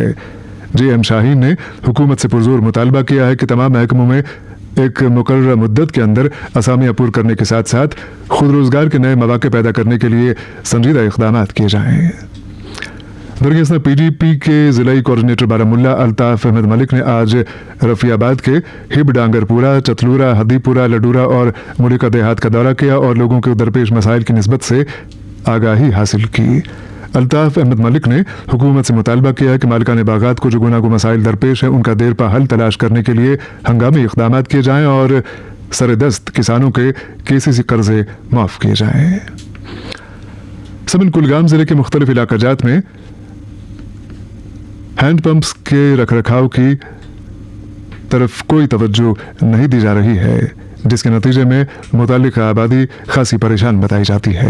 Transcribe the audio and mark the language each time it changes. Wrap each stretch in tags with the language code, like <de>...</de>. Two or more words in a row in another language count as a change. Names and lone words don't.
<ur>جی ایم شاہین نے حکومت سے پرزور مطالبہ کیا ہے کہ تمام محکموں میں ایک مقررہ مدت کے اندر اسامیاں پور کرنے کے ساتھ ساتھ خود روزگار کے نئے مواقع پیدا کرنے کے لیے سنجیدہ اقدامات کیے جائیں. درگیس پی ڈی پی کے ضلعی کوآرڈینیٹر بارہمولہ الطاف احمد ملک نے آج رفیع آباد کے ہب ڈانگر پورہ، چتلورہ، ہدی پورہ، لڈورہ اور ملکہ دیہات کا دورہ کیا اور لوگوں کے درپیش مسائل کی نسبت سے آگاہی حاصل کی. الطاف احمد ملک نے حکومت سے مطالبہ کیا ہے کہ مالکانِ باغات کو جو گوناگوں مسائل درپیش ہے ان کا دیرپا حل تلاش کرنے کے لیے ہنگامی اقدامات کیے جائیں اور سردست کسانوں کے کے سی سی قرضے معاف کیے جائیں. سبن کولگام ضلعے کے مختلف علاقہ جات میں</ur> <en>hand pumps</en> <ur>کے رکھ رکھاؤ کی طرف کوئی توجہ نہیں دی جا رہی ہے، جس کے نتیجے میں متعلقہ آبادی خاصی پریشان بتائی جاتی ہے.</ur>